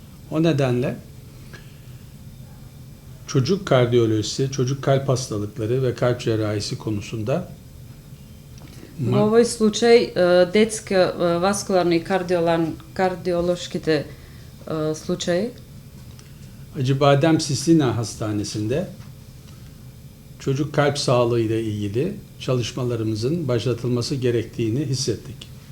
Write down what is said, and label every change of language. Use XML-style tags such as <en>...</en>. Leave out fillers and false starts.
<tr>O nedenle çocuk kardiyolojisi, çocuk kalp hastalıkları ve kalp cerrahisi konusunda</tr> <mk>Во овој случај детска васкуларни и кардиолошките случаи</mk> <tr>Acıbadem Sistina Hastanesi'nde çocuk kalp sağlığı ile ilgili çalışmalarımızın başlatılması gerektiğini hissettik.</tr>